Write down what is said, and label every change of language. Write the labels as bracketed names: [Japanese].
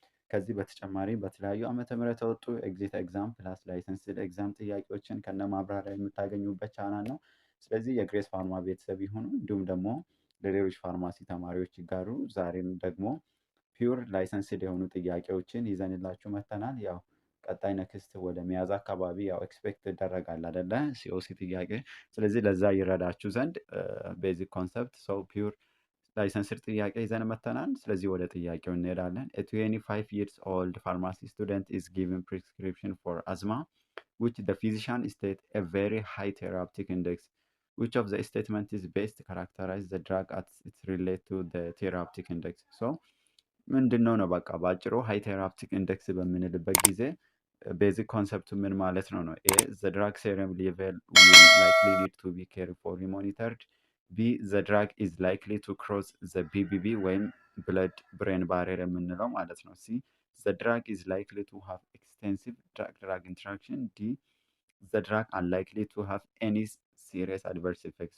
[Amharic] ከዚህ በተጨማሪ በተለያዩ ዓመተ ምህረት የወጡ [English] ኤግዚት ኤግዛም ፕላስ ላይሰንስድ ኤግዛም [Amharic] ጥያቄዎችን ከነ ማብራሪያ የምታገኙበት ቻናል ነው። ስለዚህ የግሬስ ፋርማ ቤተሰብ ይሁኑ። እንዲሁም ደግሞ ለሌሎች ፋርማሲ ተማሪዎች ይጋሩ። ዛሬም ደግሞ [English] ፒውር ላይሰንስድ [Amharic] የሆኑ ጥያቄዎችን ይዘንላችሁ መጥተናል። ያው ቀጣይ ነክስት ወደ መያዝ አካባቢ ያው ኤክስፔክት ይደረጋል አይደለ? ሲኦሲ ጥያቄ። ስለዚህ ለዛ ይረዳችሁ ዘንድ ቤዚክ ኮንሰፕት ፒውር ላይሰንስድ ጥያቄ ይዘን መጥተናል። ስለዚህ ወደ ጥያቄው እንሄዳለን። [English] A 25 years old pharmacy student is given prescription for asthma which the physician state a very high therapeutic index. Which of the statement is best characterize the drug as it relate to the therapeutic index? [Amharic] ምንድነው ነው በቃ ባጭሩ [English] ሃይ ቴራፕቲክ ኢንዴክስ [Amharic] በምንልበት ጊዜ ቤዚክ ኮንሰፕቱ ምን ማለት ነው ነው? [English] ኤ the drug serum level will likely need to be carefully monitored. B the drug is likely to cross the BBB ወይም blood brain barrier [Amharic] የምንለው ማለት ነው። [English] C the drug is likely to have extensive drug interaction. D the drug unlikely to have any serious adverse effects.